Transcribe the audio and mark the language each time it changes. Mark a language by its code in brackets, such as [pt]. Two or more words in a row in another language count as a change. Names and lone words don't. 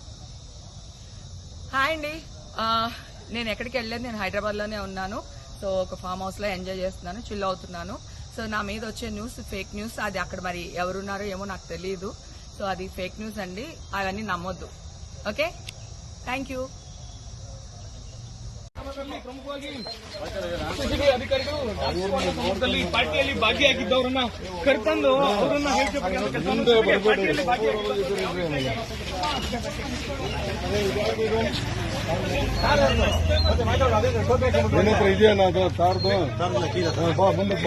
[te] హాయ్ అండి, నేను ఎక్కడికి వెళ్ళలేదు, నేను హైదరాబాద్లోనే ఉన్నాను. సో ఒక [en] farm house [te] ఎంజాయ్ చేస్తున్నాను, చిల్ అవుతున్నాను. సో నా మీద వచ్చే న్యూస్ [en] fake news, [te] అది అక్కడ మరి ఎవరున్నారో ఏమో నాకు తెలియదు. సో అది [en] fake news [te] అండి, అవన్నీ నమ్మొద్దు. [en] Okay, thank you. [kn] ಪ್ರಮುಖವಾಗಿ ಅಧಿಕಾರಿಗಳು ಪಾರ್ಟಿಯಲ್ಲಿ ಭಾಗಿಯಾಗಿದ್ದವರನ್ನ ಕರೆತಂದು ಅವರನ್ನ ಇದೆಯಾ ತಾರ್ದು ಮುಂದಕ್ಕೆ